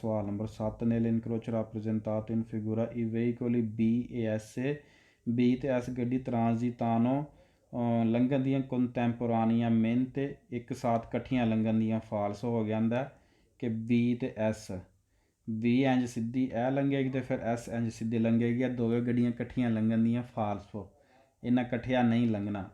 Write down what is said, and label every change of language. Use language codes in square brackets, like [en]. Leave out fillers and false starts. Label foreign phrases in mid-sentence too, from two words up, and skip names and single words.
[pa] ਸਵਾਲ ਨੰਬਰ 7, [it] nel incrocio rappresentato in figura i veicoli B e S, [pa] B ਅਤੇ S ਗੱਡੀ transitano ਲੰਘਣ ਦੀਆਂ contemporaneamente, ਇੱਕ ਸਾਥ ਇਕੱਠੀਆਂ ਲੰਘਣ ਦੀਆਂ, ਫਾਲਸ ਹੋ ਜਾਂਦਾ ਕਿ B ਅਤੇ S, B ਇੰਝ ਸਿੱਧੀ ਇਹ ਲੰਘੇਗੀ, ਅਤੇ ਫਿਰ S ਇੰਝ ਸਿੱਧੀ ਲੰਘੇਗੀ। ਇਹ ਦੋਵੇਂ ਗੱਡੀਆਂ ਇਕੱਠੀਆਂ ਲੰਘਣ ਦੀਆਂ, ਫਾਲਸ ਹੋ, ਇਹਨਾਂ ਇਕੱਠਿਆਂ ਨਹੀਂ ਲੰਘਣਾ।